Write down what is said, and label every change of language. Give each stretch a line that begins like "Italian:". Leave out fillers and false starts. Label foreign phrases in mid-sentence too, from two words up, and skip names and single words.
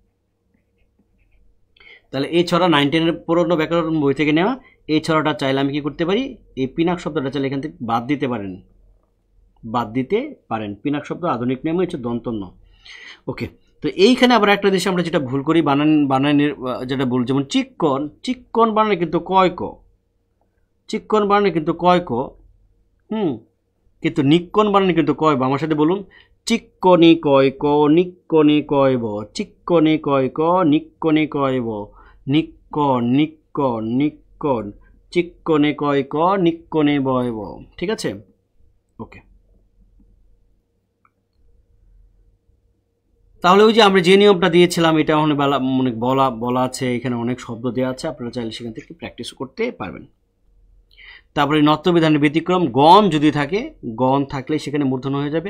Bangla: তাহলে এই ছড়া 9-10 পুরনো ব্যাকরণ বই থেকে নেওয়া। এই ছড়াটা চাইলে আমি কি করতে পারি, এই পিনাক শব্দটা চাইলে এখান থেকে বাদ দিতে পারেন, বাদ দিতে পারেন। পিনাক শব্দ আধুনিক নিয়মে হচ্ছে দন্ত ন। ওকে, তো এইখানে আবার একটা জিনিস আমরা যেটা ভুল করি, বানানের যেটা ভুল, যেমন চিক্কন, চিক্কন বানানে কিন্তু কয় ক, চিক্কন বানানে কিন্তু কয় ক, কিন্তু নিক্কন বানানে কিন্তু কয় ব। আমার সাথে বলুন, চিক্কনি কয় ক, নিক্কনি কয় ব, চিক্কনি কয় ক, নিক্কনি কয় ব, নিক্কন, নিক্কন, নিক্কন, চিক্কনে কয় ক, নিক্কনে বয় ব। ঠিক আছে, ওকে। তাহলে ওই যে আমরা যে নিয়মটা দিয়েছিলাম, এটা অনেক বলা আছে, এখানে অনেক শব্দ দেওয়া আছে, আপনারা চাইলে সেখান থেকে প্র্যাকটিস করতে পারবেন। তারপরে নত্যবিধানের ব্যতিক্রম, গণ যদি থাকে, গণ থাকলে সেখানে মূর্ধন্য হয়ে যাবে।